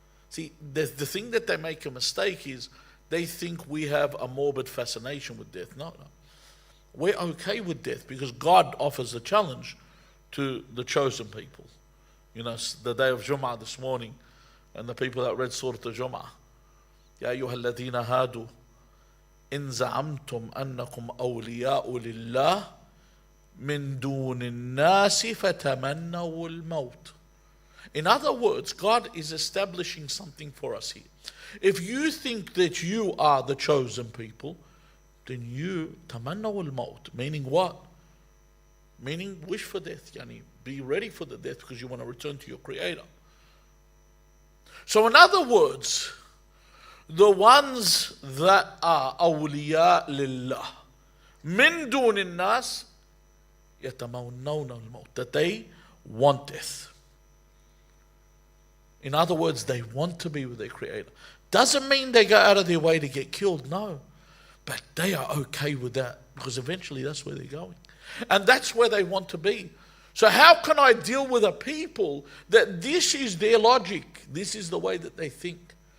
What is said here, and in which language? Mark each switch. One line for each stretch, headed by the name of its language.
English: See, the thing that they make a mistake is they think we have a morbid fascination with death. No. We're okay with death because God offers a challenge to the chosen people. The day of Jum'ah this morning, and the people that read Surah Al-Jum'ah.
Arabic: يا أيها الذين هادوا إن زعمتم أنكم أولياء لله من دون الناس فتمنوا الموت.
English: In other words, God is establishing something for us here. If you think that you are the chosen people, then you
Arabic: تمنوا الموت,
English: meaning what? Meaning wish for death. Be ready for the death because you want to return to your Creator. So in other words, the ones that are awliya lillah,
Arabic: من دون الناس يتمنون الموت,
English: that they want death. In other words, they want to be with their Creator. Doesn't mean they go out of their way to get killed, no. But they are okay with that because eventually that's where they're going. And that's where they want to be. So how can I deal with a people that this is their logic, this is the way that they think?